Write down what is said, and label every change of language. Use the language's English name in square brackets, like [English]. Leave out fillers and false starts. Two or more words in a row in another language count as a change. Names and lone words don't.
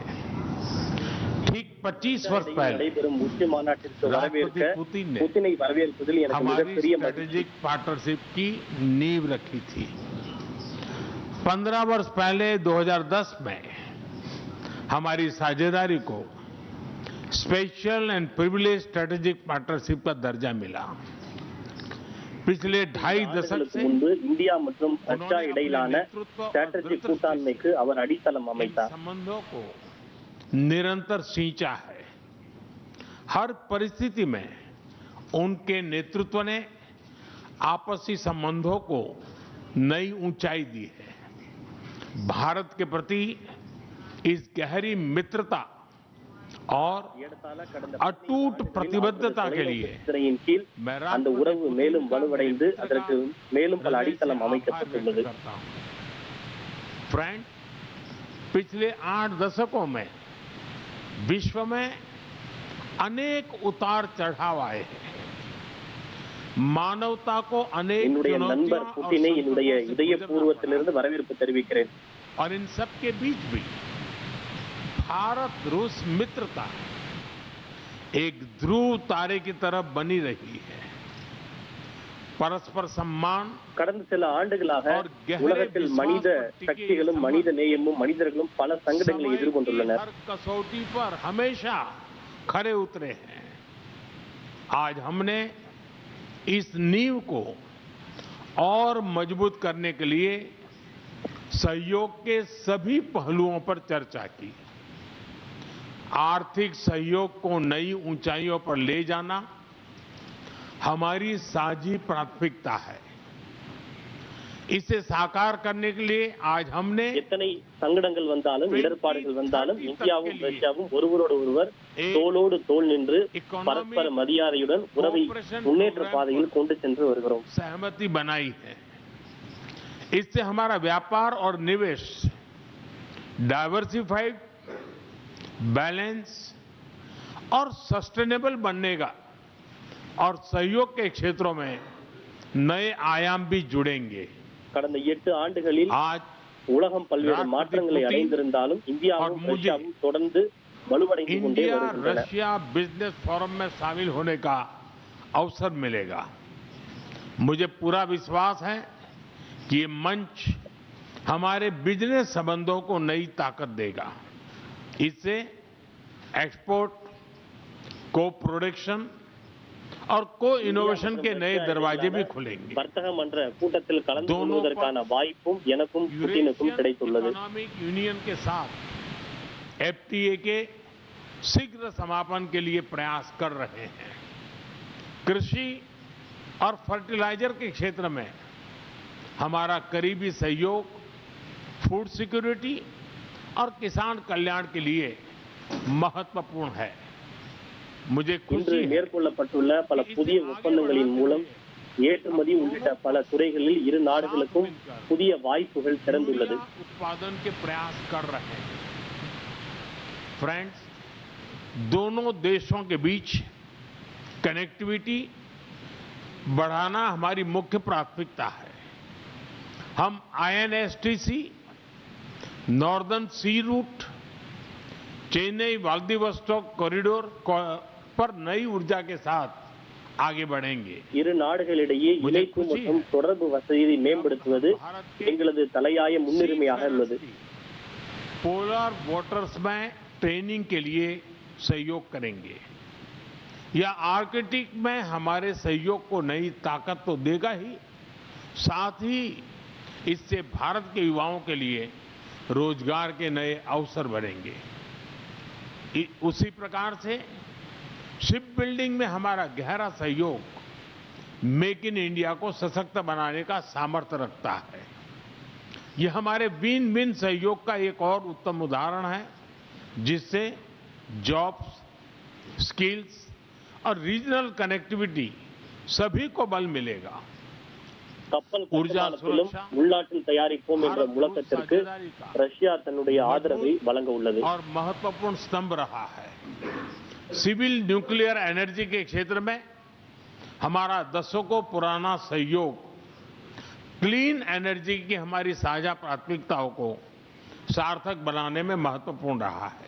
[Hindi] ठीक 25 वर्ष पहले राष्ट्रपति पुतिन ने हमारी [English] strategic partnership [Hindi] की नींव रखी थी। 15 वर्ष पहले 2010 में हमारी साझेदारी को [English] special and privileged strategic partnership [Hindi] का दर्जा मिला। पिछले 2.5 दशक से [Tamil] इंडिया மற்றும் ரஷ்யா இடையிலான ஸ்ட்ராட்டஜிக் கூட்டாண்மைக்கு அவர் அடித்தளம் அமைத்தார்। [Hindi] संबंधों को निरंतर सींचा है। हर परिस्थिति में उनके नेतृत्व ने आपसी संबंधों को नई ऊंचाई दी है। भारत के प्रति इस गहरी मित्रता और अटूट प्रतिबद्धता के लिए [Tamil] அந்த உறவு மேலும் வலுவடைந்து அதற்கு மேலும் பல அடித்தளம் அமைக்கப்பட்டுள்ளது। [Hindi] फ्रेंड, पिछले 8 दशकों में विश्व में अनेक उतार चढ़ाव आए हैं। मानवता को अनेक [Tamil] என்னுடைய நண்பர் புதினை என்னுடைய இதயபூர்வத்திலிருந்து வரவேற்பு தெரிவிக்கிறேன்। [Hindi] और इन सब के बीच भी भारत रूस मित्रता एक ध्रुव तारे की तरफ बनी रही है। परस्पर सम्मान [Tamil] கடந்த சில ஆண்டுகளாக உலகத்தில் மனித சக்திகளும் மனித நேயமும் மனிதர்களும் பல சங்கடங்களை எதிர்கொண்டுள்ளனர்। [Hindi] हर कसौटी पर हमेशा खरे उतरे हैं। आज हमने इस नींव को और मजबूत करने के लिए सहयोग के सभी पहलुओं पर चर्चा की। आर्थिक सहयोग को नई ऊंचाइयों पर ले जाना हमारी साझी प्राथमिकता है। इसे साकार करने के लिए आज हमने [Tamil] எத்தனை சங்கடங்கள் வந்தாலும் இடர்பாடுகள் வந்தாலும் இந்தியாவும் ரஷ்யாவும் ஒருவரோடு ஒருவர் தோளோடு தோள் நின்று பரஸ்பர மரியாதையுடன் உறவை முன்னேற்ற பாதையில் கொண்டு சென்று வருகிறோம்। [Hindi] सहमति बनाई है। इससे हमारा व्यापार और निवेश [English] diversified, balanced [Hindi] और सस्टेनेबल बनेगा और सहयोग के क्षेत्रों में नए आयाम भी जुड़ेंगे। [Tamil] கடந்த 8 ஆண்டுகளில் [Hindi] आज [Tamil] உலகம் பல்வேறு மாற்றங்களை அடைந்திருந்தாலும் இந்தியாவும் ரஷ்யாவும் தொடர்ந்து வலுவடைந்து கொண்டே [Hindi] इंडिया [Tamil] வருகின்றன। [Hindi] रशिया बिजनेस फोरम में शामिल होने का अवसर मिलेगा। मुझे पूरा विश्वास है कि ये मंच हमारे बिजनेस संबंधों को नई ताकत देगा। इससे [English] export, co-production [Hindi] और [English] co-innovation [Hindi] के नए दरवाजे भी खुलेंगे। [Tamil] வர்த்தக மன்ற கூட்டத்தில் கலந்து கொள்வதற்கான வாய்ப்பும் எனக்கும் புதினுக்கும் கிடைத்துள்ளது। [Hindi] इकोनॉमिक यूनियन के साथ एफटीए के शीघ्र समापन के लिए प्रयास कर रहे हैं। कृषि और फर्टिलाइजर के क्षेत्र में हमारा करीबी सहयोग [English] food security [Hindi] और किसान कल्याण के लिए महत्वपूर्ण है। मुझे [Tamil] இன்று [Hindi] खुशी है [Tamil] மேற்கொள்ளப்பட்டுள்ள பல புதிய ஒப்பந்தங்களின் மூலம் ஏற்றுமதி உள்ளிட்ட பல துறைகளில் இரு நாடுகளுக்கும் புதிய வாய்ப்புகள் திறந்துள்ளது. [Hindi] उत्पादन के प्रयास कर रहे हैं. फ्रेंड्स, दोनों देशों के बीच कनेक्टिविटी बढ़ाना हमारी मुख्य प्राथमिकता है. हम INSTC, नॉर्दर्न सी रूट, चेन्नई व्लादिवोस्टोक कॉरिडोर पर नई ऊर्जा के साथ आगे बढ़ेंगे. [Tamil] இரு நாடுகளிடையே இணைப்பு மற்றும் தொடர்பு வசதியை மேம்படுத்துவது எங்களது தலையாய முன்னுரிமையாக உள்ளது. [English] polar waters [Hindi] में ट्रेनिंग के लिए सहयोग करेंगे. यह आर्कटिक में हमारे सहयोग को नई ताकत तो देगा ही, साथ ही इससे भारत के युवाओं के लिए रोजगार के नए अवसर बनेंगे. उसी प्रकार से [English] ship building [Hindi] में हमारा गहरा सहयोग मेक इन इंडिया को सशक्त बनाने का सामर्थ्य रखता है. यह हमारे [English] win win [Hindi] सहयोग का एक और उत्तम उदाहरण है, जिससे [English] jobs, skills [Hindi] और [English] regional connectivity [Hindi] सभी को बल मिलेगा. [Tamil] கப்பல் [Hindi] ऊर्जा [Tamil] கட்டுமானத்திலும் [Hindi] सुरक्षा, [Tamil] உள்நாட்டில் தயாரிப்போம் என்ற முழக்கத்திற்கு ரஷ்யா தன்னுடைய ஆதரவை வழங்க உள்ளது. [Hindi] और महत्वपूर्ण स्तंभ रहा है. [English] civil nuclear energy [Hindi] के क्षेत्र में हमारा दशकों पुराना सहयोग [English] clean energy [Hindi] की हमारी साझा प्राथमिकताओं को सार्थक बनाने में महत्वपूर्ण रहा है.